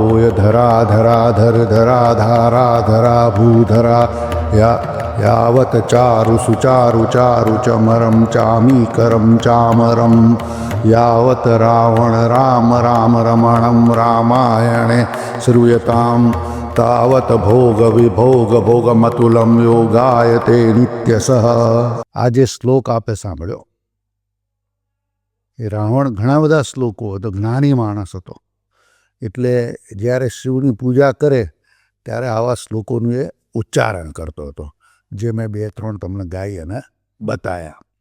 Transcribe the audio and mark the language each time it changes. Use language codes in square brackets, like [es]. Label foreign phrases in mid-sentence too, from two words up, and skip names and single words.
[sa] तोयधराधराधरधराधाराधरा भूधरा यावत् चारु सुचारु चारु चमरं चामीकरं चामरं यावत् रावण राम राम रमणं रामायणे श्रूयतां तावत् भोग विभोग भोगमतुलं योगायते नित्यसः। [gu] આજ શ્લોક આપે સાંભળ્યો। એ રાવણ ઘણા બધા શ્લોકો હતો, જ્ઞાની માણસ હતો, એટલે જ્યારે શિવની પૂજા કરે ત્યારે આવા શ્લોકોનું એ ઉચ્ચારણ કરતો હતો, જે મેં 2-3 તમને ગાઈ અને બતાવ્યા.